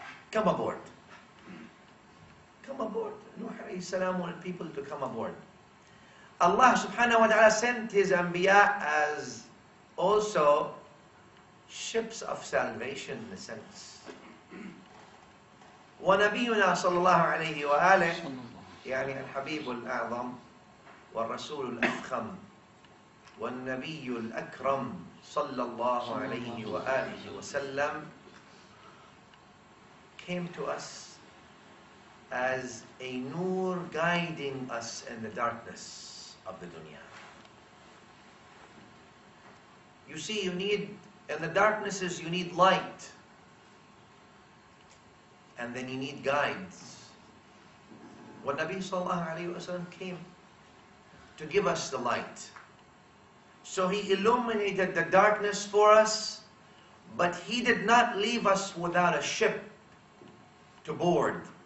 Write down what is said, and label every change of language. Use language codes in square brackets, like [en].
[en] Come aboard. Come aboard. Nuh alayhi salam wanted people to come aboard. Allah subhanahu wa ta'ala sent his anbiya as also ships of salvation in a sense. [ar] ونبينا صلى الله عليه وآله يعني الحبيب الأعظم والرسول الأفخم والنبي الأكرم صلى الله عليه وآله وسلم [en] came to us as a nur guiding us in the darkness of the dunya. You see, you need, in the darknesses you need light, and then you need guides. When Nabi sallallahu alayhi wa sallam came to give us the light, so he illuminated the darkness for us, but he did not leave us without a ship to board.